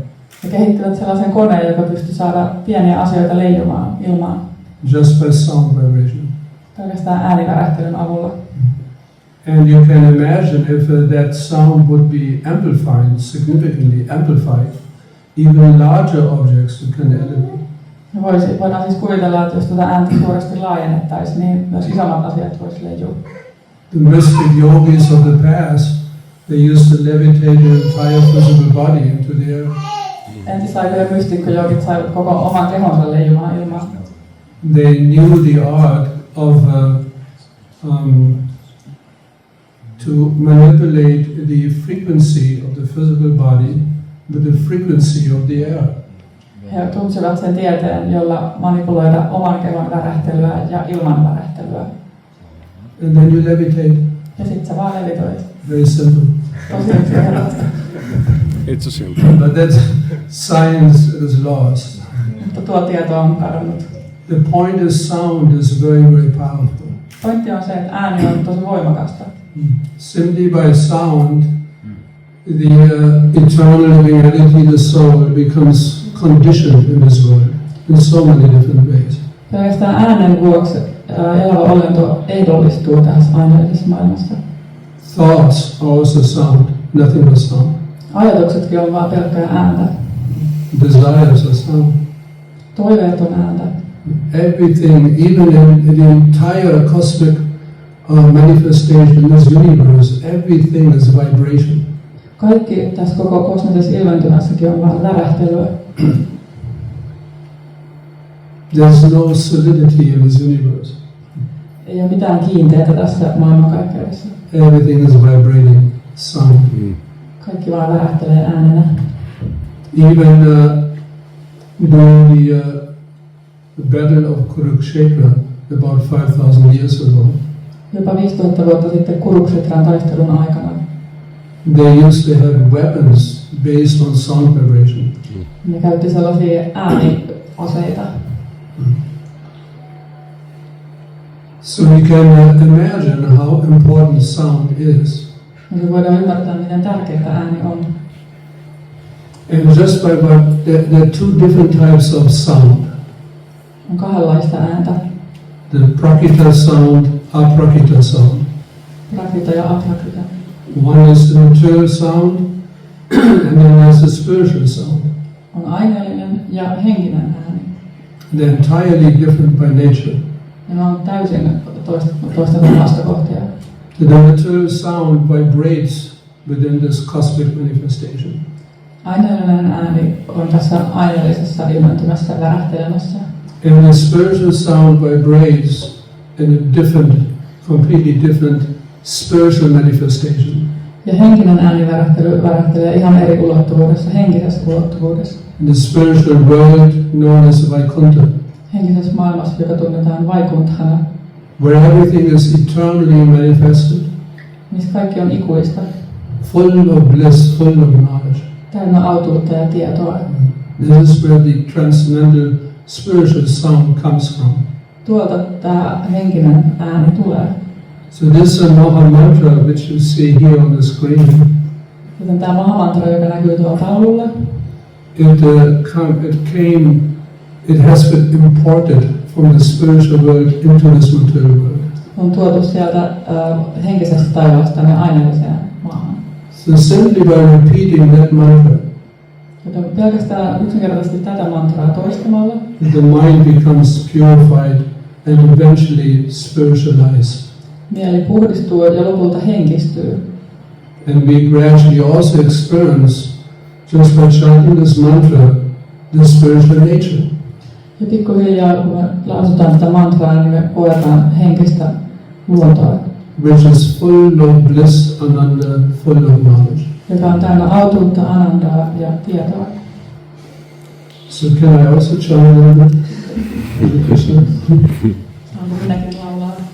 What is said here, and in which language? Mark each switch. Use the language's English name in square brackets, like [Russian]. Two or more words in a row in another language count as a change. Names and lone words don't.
[Finnish] He kehittivät sellaisen koneen, joka pystyi saada pieniä asioita leijumaan ilmaan. [English] Just by sound vibration. [Finnish] Pelkästään äänivärähtelyn avulla. [English] And you can imagine if that sound would be amplified, significantly amplified, even larger objects you can elevate. [Finnish] Voidaan siis kuvitella, että jos tuota ääntä suuresti laajennettaisiin, niin myös isommat asiat voisi leijua. [English] The mystic yogis of the past, they used to levitate the entire physical body into the air. [Finnish] Entisaikojen mystikkojoogit saivat koko oman kehonsa leijumaan ilmaan. [English] They knew the art of to manipulate the frequency of the physical body with the frequency of the air. [Finnish] He tunsivat sen tieteen, jolla manipuloida oman kehon värähtelyä ja ilman värähtelyä. [English] And then you levitate. [Finnish] Ja sit sä vaan levitoit. [English] Very simple. [Finnish] Tosi yksinkertaista. [English] It's a simple. But that science is lost. [Finnish] Mutta tuo tieto on kadonnut. [English] The point is sound is very, very powerful. [Finnish] Pointti on se, että ääni on tosi voimakasta. [English] Simply by sound, the eternal living entity, the soul, becomes conditioned in this world in so many different ways. [Finnish] Pelkästään äänen vuoksi elävä olento ehdollistuu tässä aineellisessa maailmassa. [English] Thoughts are also sound, nothing but sound. [Finnish] Ajatuksetkin on vaan pelkkää ääntä. [English] Desires are sound. [Finnish] Toiveet on ääntä. [English] Everything, even in the entire cosmic manifestation in this universe, everything is vibration. [Finnish] Kaikki tässä koko kosmisessa ilmentymässäkin on vaan värähtelyä. [English] There's no solidity in this universe. [Finnish] Ei ole mitään kiinteää tässä maailmankaikkeudessa. [English] Everything is vibrating sound. [Finnish] Kaikki vaan värähtelee äänenä. [English] Even during the Battle of Kurukshetra about 5,000 years ago, [Finnish] Jopa 5000 vuotta sitten Kuruksetran taistelun aikana [English] they used to have weapons based on sound vibration. [Finnish] ne käytti sellaisia ääniaseita. [English] So you can imagine how important sound is. [Finnish] Niin voidaan ymmärtää, miten tärkeää ääni on. [English] And just by what, there are two different types of sound. [Finnish] On kahdenlaista ääntä. [English] The Prakrita sound, Aprakrita sound. [Finnish] Prakrita ja aprakrita. [English] One is the material sound, and then there's the spiritual sound. [Finnish] On aineellinen ja henkinen ääni. [English] They're entirely different by nature. [Finnish] Ja ne on täysin toista vastakohtia. [English] The material sound vibrates within this cosmic manifestation. [Finnish] Aineellinen ääni on tässä aineellisessa ilmentymässä värähtelemässä. [English] And the spiritual sound vibrates in a different, completely different spiritual manifestation. [Finnish] Ja henkinen ääni värähtelee ihan eri ulottuvuudessa, henkisessä ulottuvuudessa. [English] In the spiritual world known as Vaikuntha, [Finnish] Henkisessä maailmassa, joka tunnetaan Vaikunthana, [English] where everything is eternally manifested, [Finnish] missä kaikki on ikuista, [English] full of bliss, full of knowledge. [Finnish] täynnä autuutta ja tietoa. [English] This is where the transcendental spiritual sound comes from. [Finnish] Tuolta tämä henkinen ääni tulee. [English] So this is a Maha mantra which you see here on the screen. [Finnish] Joten tämä Mahamantra, joka näkyy tuolla taululla, [English] It has been imported from the spiritual world into this material world. [Finnish] on tuotu sieltä henkisestä taivaasta tänne aineelliseen maahan. [English] So simply by repeating that mantra, [Finnish] Joten pelkästään yksinkertaisesti tätä mantraa toistamalla, [English] the mind becomes purified and eventually spiritualized. [Finnish] mieli puhdistuu ja lopulta henkistyy. [English] And we gradually also experience, just by chanting this mantra, the spiritual nature. [Finnish] Ja pikkuhiljaa, kun me lausutaan tätä mantraa, niin me koetaan henkistä luontoa, [English] Which is full of bliss, ananda, full of knowledge. [Finnish] joka on täynnä autuutta, anandaa ja tietoa. [English] So can I also chant a little bit? Krishna. [Finnish] Saanko minäkin laulaa?